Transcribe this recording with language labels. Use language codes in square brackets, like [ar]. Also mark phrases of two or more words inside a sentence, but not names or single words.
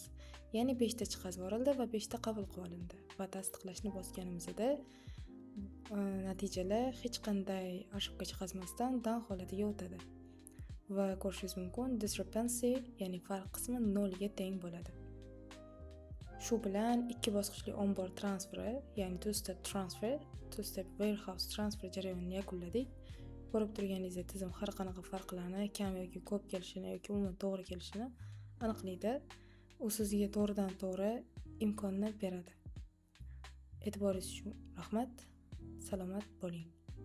[uz] Ya'ni 5 ta chiqazib yuborildi va 5 ta qabul qilib olindi. Va tasdiqlashni bosganimizda natijalar hech qanday ошибка chiqazmasdan down holatiga o'tadi. Va ko'rishingiz mumkin, discrepancy, ya'ni farq qismi 0 ga teng bo'ladi. Shu bilan 2 bosqichli onboard transferi, ya'ni [en] two-step transfer, two-step warehouse transfer [uz] jarayonini yakunladik. Ko'rib turganingizdek, tizim har qanaqa farqlarni, kam yoki ko'p kelishini yoki umuman to'g'ri kelishini aniqlaydi. U sizga to'g'ridan to'g'ri imkonni beradi. E'tiboringiz uchun rahmat. Salomat bo'ling.